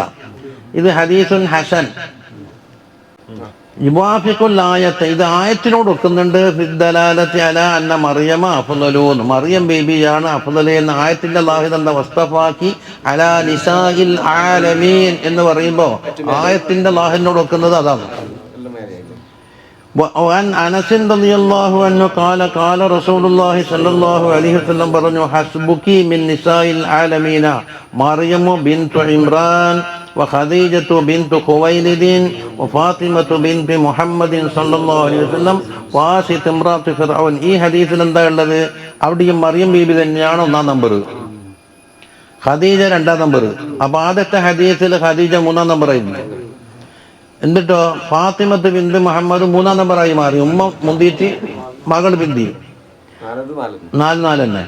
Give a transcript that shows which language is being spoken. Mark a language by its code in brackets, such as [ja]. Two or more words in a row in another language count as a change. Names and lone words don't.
[ml] ഇത് [ar] حديث حسن يوافق الآية, [ml] ഇത് ആയത്തിനോട് ഒക്കുന്നുണ്ട്. [ar] في الدلالة على أن مريم أفضل, [ml] മറിയം ബേബിയാണ് അഫ്ളൽ എന്ന ആയത്തിന്റെ ലാഹിദ് എന്താ? [ar] واصطفاك على نساء العالمين [ml] എന്ന് പറയുമ്പോൾ ആയത്തിന്റെ ലാഹിദിനോട് ഒക്കുന്നത് അതാണ്. [ar] وعن أنس رضي الله عنه قال قال رسول الله صلى الله عليه وسلم പറഞ്ഞു حسبك من نساء العالمين مريم بنت عمران وخديجة بنت خويلد وفاطمة بنت محمد صلى الله عليه وسلم وآسية امرأة فرعون. [ml] ഈ ഹദീസിൽ എന്താ ഉള്ളത്? അവിടെയും മറിയം ബീബി തന്നെയാണ് ഒന്നാം നമ്പർ, ഖദീജ രണ്ടാം നമ്പർ. അപ്പൊ ആദ്യത്തെ ഹദീസിൽ ഖദീജ മൂന്നാം നമ്പറായിരുന്നു. എന്നിട്ടോ ഫാത്തിമത്ത് ബിന്ത് മുഹമ്മദ് മൂന്നാം നമ്പറായി മാറി. ഉമ്മ മുന്തിയിട്ട് മകൾ ബിന്തി നാല് തന്നെ.